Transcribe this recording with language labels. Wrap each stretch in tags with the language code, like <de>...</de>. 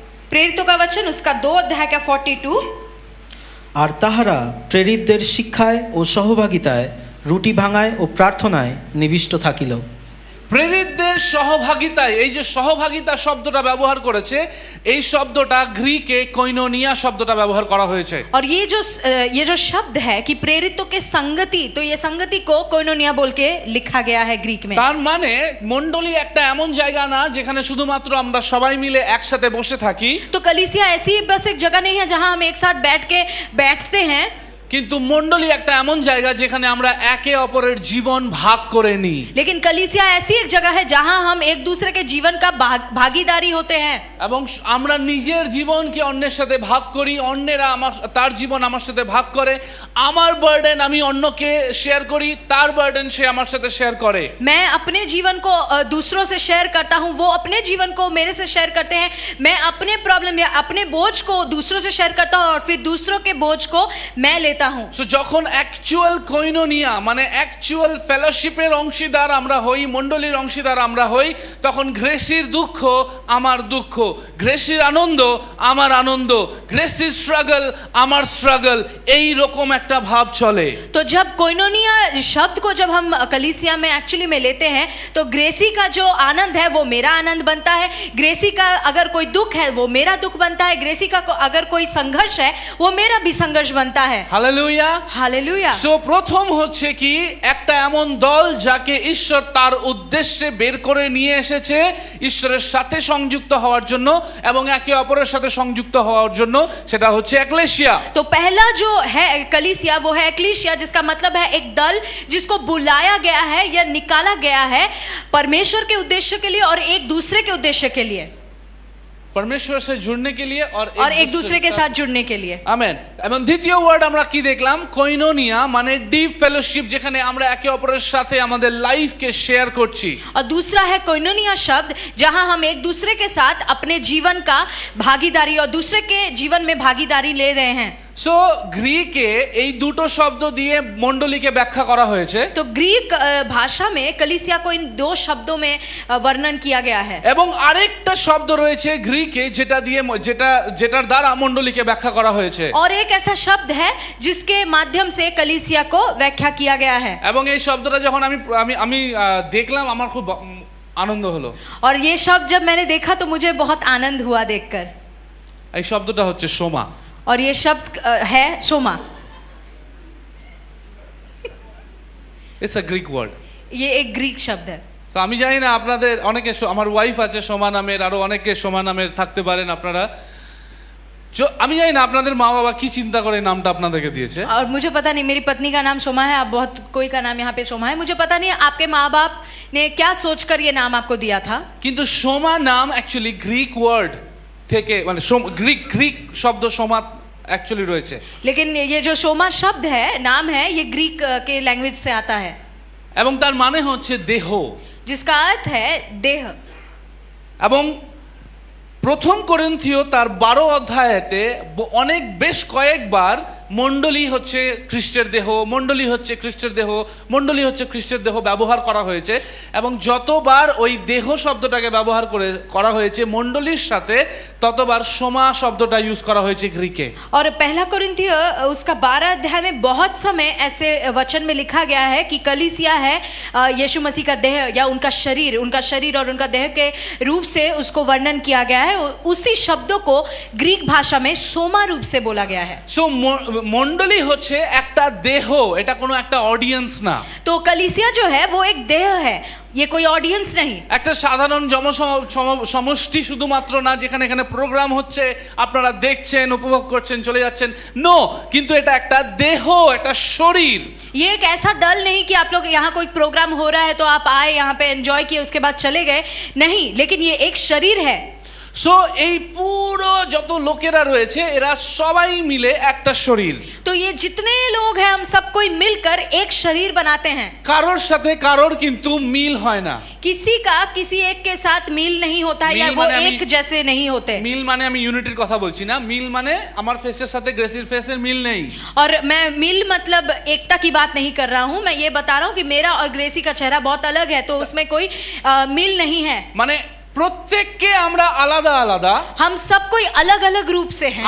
<hi>प्रेरितों का वचन उसका 2 अध्याय का 42।</hi> <bn>আর তাহারা প্রেরিতদের শিক্ষায় ও সহভাগিতায় রুটি ভাঙায় ও প্রার্থনায় নিবিষ্ট থাকিল। প্রেরিতদের সহভাগিতায়, এই যে সহভাগিতা শব্দটা ব্যবহার করেছে, এই শব্দটা গ্রিকে কোইনোনিয়া শব্দটা ব্যবহার করা হয়েছে।</bn> <hi>और ये जो शब्द है कि प्रेरितों के संगति, तो ये संगति को कोइनोनिया बोल के लिखा गया है ग्रीक में।</hi> <bn>তার মানে মণ্ডলী একটা এমন জায়গা না যেখানে শুধুমাত্র আমরা সবাই মিলে একসাথে বসে থাকি,</bn> <hi>तो कलीसिया ऐसी बस एक जगह नहीं है जहां हम एक साथ बैठते हैं,</hi> <bn>কিন্তু মণ্ডলী একটা এমন জায়গা যেখানে আমরা একে অপরের জীবন ভাগ করে নিই।</bn> <hi>लेकिन कलीसिया ऐसी एक जगह है जहां हम एक दूसरे के जीवन का भागीदारी होते हैं,</hi> <bn>এবং আমরা নিজের জীবনকে অন্যের সাথে ভাগ করি, অন্যেরা তার জীবন আমার সাথে ভাগ করে, আমার বার্ডেন আমি অন্যকে শেয়ার করি, তার বার্ডেন সে আমার সাথে শেয়ার করে।</bn> <hi>मैं अपने जीवन को दूसरों से शेयर करता हूं, वो अपने जीवन को मेरे से शेयर करते हैं, मैं अपने प्रॉब्लम या अपने बोझ को दूसरों से शेयर करता हूं और फिर दूसरों के बोझ को मैं लेता हूं।</hi> <bn>সো যখন অ্যাকচুয়াল কোইনোনিয়া মানে অ্যাকচুয়াল ফেলোশিপের অংশীদার আমরা হই, মণ্ডলীর অংশীদার আমরা হই, তখন গ্রেসির দুঃখ আমার দুঃখ, গ্রেসির আনন্দ আমার আনন্দ, গ্রেসির স্ট্রাগল আমার স্ট্রাগল, এই রকম একটা ভাব চলে।</bn> <hi>तो जब कोइनोनिया शब्द को जब हम कलीसिया में एक्चुअली में लेते हैं तो ग्रेसी का जो आनंद है वो मेरा आनंद बनता है, ग्रेसी का अगर कोई दुख है वो मेरा दुख बनता है, ग्रेसी का अगर कोई संघर्ष है वो मेरा भी संघर्ष बनता है।</hi> <bn>হালেলুয়া।</bn> <hi>हालेलुया।</hi> <bn>সো প্রথম হচ্ছে কি একটা এমন দল যাকে ঈশ্বর তার উদ্দেশ্যে বের করে নিয়ে এসেছে ঈশ্বরের সাথে সংযুক্ত হওয়ার জন্য এবং একে অপরের সাথে সংযুক্ত হওয়ার জন্য, সেটা হচ্ছে একলেশিয়া।</bn> <hi>तो पहला जो है कलीसिया वो है एक्लीसिया, जिसका मतलब है एक दल जिसको बुलाया गया है या निकाला गया है परमेश्वर के उद्देश्य के लिए और एक दूसरे के उद्देश्य के लिए, परमेश्वर से जुड़ने के लिए और एक दूसरे के साथ जुड़ने के लिए।</hi> <bn>আমেন। এবং দ্বিতীয় ওয়ার্ড আমরা কি দেখলাম? কোইনোনিয়া মানে ডিপ ফেলোশিপ, যেখানে আমরা একে অপরের সাথে আমাদের লাইফকে শেয়ার করছি।</bn> <hi>और दूसरा है कोइनोनिया शब्द जहां हम एक दूसरे के साथ अपने जीवन का भागीदारी और दूसरे के जीवन में भागीदारी ले रहे हैं।</hi> <bn>সো গ্রিকে এই দুটো শব্দ দিয়ে মণ্ডলীকে ব্যাখ্যা করা হয়েছে।</bn> <hi>तो ग्रीक भाषा में कलीसिया को इन 2 शब्दों में वर्णन किया गया है।</hi> <bn>এবং আরেকটা শব্দ রয়েছে গ্রিকে যেটা দিয়ে যেটার দ্বারা মণ্ডলীকে ব্যাখ্যা করা হয়েছে।</bn> <hi>और एक ऐसा शब्द है जिसके माध्यम से कलीसिया को व्याख्या किया गया है।</hi> <bn>এবং এই শব্দটা যখন আমি দেখলাম আমার খুব আনন্দ হলো।</bn> <hi>और ये शब्द जब मैंने देखा तो मुझे बहुत आनंद हुआ देखकर।</hi> <bn>এই শব্দটা হচ্ছে সোমা।</bn> <hi>और ये शब्द है Soma.</hi> <en>It's a Greek word.</en> <hi>ये एक ग्रीक शब्द है।</hi> <bn>তো আমি জানি না আপনাদের অনেকে আমার ওয়াইফ আছে সোমা নামের, আরো অনেকে সোমা নামের থাকতে পারেন আপনারা। আমি জানি না আপনাদের মা বাবা কি চিন্তা করে নামটা আপনাদেরকে দিয়েছে।</bn> <hi>और मुझे पता नहीं, मेरी पत्नी का नाम सोमा है, अब बहुत कोई का नाम यहाँ पे सोमा है, मुझे पता नहीं आपके माँ बाप ने क्या सोचकर ये नाम आपको दिया था।</hi> <bn>কিন্তু সোমা নাম অ্যাকচুয়ালি গ্রিক ওয়ার্ড থেকে, মানে গ্রিক শব্দ সোমা অ্যাকচুয়ালি রয়েছে।</bn> <hi>लेकिन ये जो सोमा शब्द है, नाम है, ये ग्रीक के लैंग्वेज से आता है,</hi> <bn>এবং তার মানে হচ্ছে দেহ।</bn> <hi>जिसका अर्थ है देह।</hi> <bn>এবং প্রথম করিন্থীয় তার 12 অধ্যায়েতে অনেক বেশ কয়েকবার মণ্ডলী হচ্ছে খ্রিস্টের দেহ, মণ্ডলী হচ্ছে খ্রিস্টের দেহ, মণ্ডলী হচ্ছে খ্রিস্টের দেহ ব্যবহার করা হয়েছে। এবং যতবার ওই দেহ শব্দটাকে ব্যবহার করা হয়েছে মণ্ডলীর সাথে, ততবার সোমা শব্দটা ইউজ করা হয়েছে গ্রিকে।</bn> <hi>और पहला कोरिन्थियो उसका 12 अध्याय में बहुत समय ऐसे वचन में लिखा गया है कि कलीसिया है यीशु मसीह का देह या उनका शरीर और उनका देह के रूप से उसको वर्णन किया गया है। उसी शब्दों को ग्रीक भाषा में सोमा रूप से बोला गया है।</hi> <bn>সো মণ্ডলী হচ্ছে একটা দেহ, এটা কোনো একটা অডিয়েন্স না।</bn> <hi>तो कलीसिया जो है वो एक देह है, ये कोई ऑडियंस नहीं।</hi> <bn>একটা সাধারণ সমষ্টি শুধুমাত্র না, যেখানে এখানে প্রোগ্রাম হচ্ছে, আপনারা দেখছেন, উপভোগ করছেন, চলে যাচ্ছেন, নো, কিন্তু এটা একটা দেহ, একটা শরীর।</bn> <hi>ये एक ऐसा दल नहीं कि आप लोग यहाँ कोई प्रोग्राम हो रहा है तो आप आए यहाँ पे एंजॉय किए उसके बाद चले गए, नहीं, लेकिन ये एक शरीर है।</hi> <bn>সো এই পুরো যত লোকেরা রয়েছে এরা সবাই মিলে একটা শরীর।</bn> <hi>तो ये जितने लोग हैं हम सब कोई मिलकर एक शरीर बनाते हैं।</hi> <bn>কারোর সাথে কারোর কিন্তু মিল হয় না।</bn> <hi>किसी का किसी एक के साथ मिल नहीं होता है, या मिल वो माने एक जैसे नहीं होते।</hi> <bn>মিল মানে আমি ইউনিটির কথা বলছি না, মিল মানে আমার ফেসের সাথে গ্রেসির ফেসের মিল নেই।</bn> <hi>और मैं मिल मतलब एकता की बात नहीं कर रहा हूँ, मैं ये बता रहा हूँ कि मेरा और ग्रेसी का चेहरा बहुत अलग है, तो उसमें कोई मिल नहीं है।</hi> <bn>মানে প্রত্যেককে আমরা আলাদা আলাদা,</bn> <hi>हम सब कोई अलग अलग रूप से हैं,</hi>